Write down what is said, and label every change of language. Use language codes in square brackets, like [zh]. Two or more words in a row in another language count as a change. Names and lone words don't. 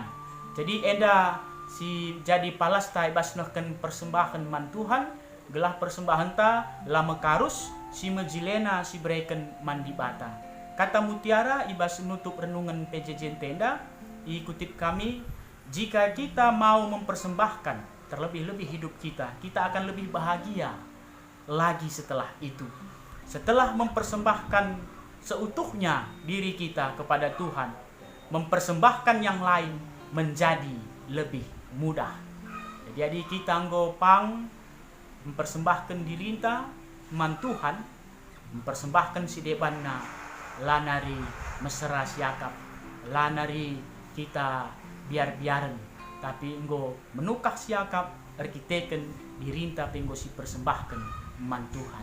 [btx] Jadi enda si jadi palas ta ibas nehken persembahan man Tuhan gelah persembahan ta lama karus si mejilena si breken man di bata. Kata mutiara ibas nutup renungan PJJ tenda ikutip kami, [id] jika kita mau mempersembahkan terlebih-lebih hidup kita akan lebih bahagia lagi setelah itu. Setelah mempersembahkan seutuhnya diri kita kepada Tuhan, mempersembahkan yang lain menjadi lebih mudah. [btx] Jadi kita anggopang [id] mempersembahkan diri kita [btx] man Tuhan, mempersembahkan si debanna lanari mesra siakap, lanari kita biar-biaren, tapi enggo menukah siakap arkiteken dirinta penggo si persembahkan man Tuhan.